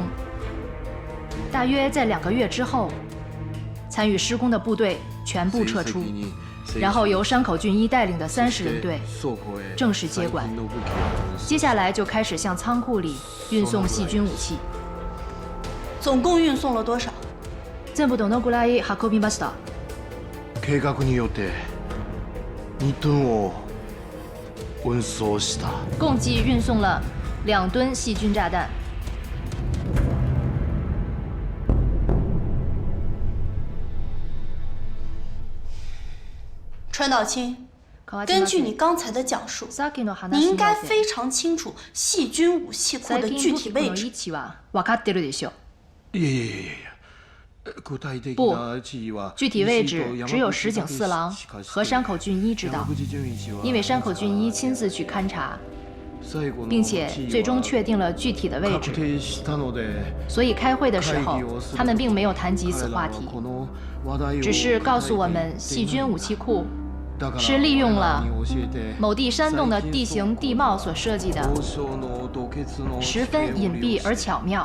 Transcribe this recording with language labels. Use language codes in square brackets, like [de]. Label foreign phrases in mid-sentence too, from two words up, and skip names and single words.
[zh] 大约在2个月之后，参与施工的部队全部撤出，然后由山口俊一带领的30人队正式接管。接下来就开始向仓库里运送细菌武器。总共运送了多少？ [ja] 全部どのくらい運びました？計画によって2吨を運送した。 [zh] 共计运送了2吨细菌炸弹。川岛清，根据你刚才的讲述，你应该非常清楚细菌武器库的具体位置。 [ja] 分かってるでしょ？いやいやいや。 [zh] 不，具体位置只有石井四郎和山口俊一知道，因为山口俊一亲自去勘察，并且最终确定了具体的位置。所以开会的时候，他们并没有谈及此话题，只是告诉我们细菌武器库是利用了某地山洞的地形地貌所设计的，十分隐蔽而巧妙。